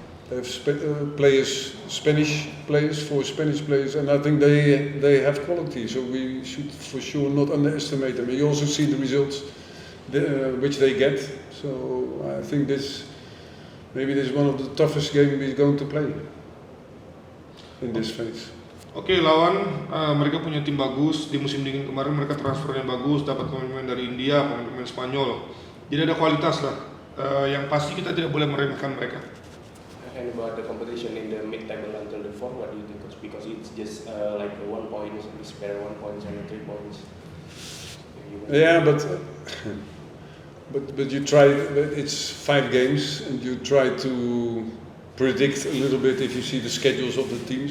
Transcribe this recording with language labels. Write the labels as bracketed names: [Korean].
[English] They have players, Spanish players for Spanish players, and I think they have quality. So we should for sure not underestimate them. You also see the results which they get. So I think maybe this is one of the toughest games we're going to play in this phase. [Indonesian] Oke, lawan mereka punya tim bagus. Di musim dingin kemarin mereka transfernya bagus, dapat pemain-pemain dari India, pemain-pemain Spanyol. Jadi ada kualitas lah. Yang pasti kita tidak boleh meremehkan mereka. [English] And about the competition in the mid-table until the fourth, what do you think, coach? Because it's just like 1 point, we spare 1 point and 3 points. Yeah, but you try. It's 5 games, and you try to predict a little bit if you see the schedules of the teams.